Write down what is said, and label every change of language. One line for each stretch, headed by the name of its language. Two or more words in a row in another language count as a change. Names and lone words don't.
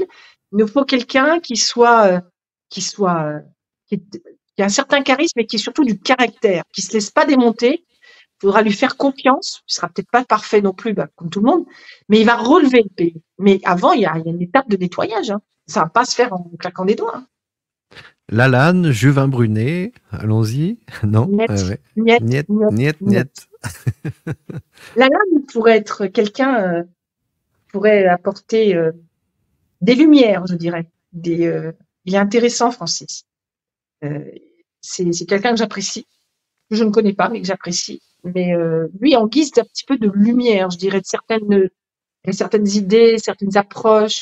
French: Il nous faut quelqu'un qui a un certain charisme, mais qui est surtout du caractère, qui se laisse pas démonter, faudra lui faire confiance. Il sera peut-être pas parfait non plus, comme tout le monde, mais il va relever le pays. Mais avant, il y a une étape de nettoyage. Hein. Ça va pas se faire en claquant des doigts. Hein. Lalanne, Juvin Brunet, allons-y. Non? Niet, Ouais. niet, Niet, niet, niet, niet. niet. Lalanne pourrait être quelqu'un, pourrait apporter des lumières, je dirais. Il est intéressant, Francis. C'est quelqu'un que j'apprécie, que je ne connais pas, mais que j'apprécie. Mais lui, en guise d'un petit peu de lumière, je dirais, de certaines idées, certaines approches.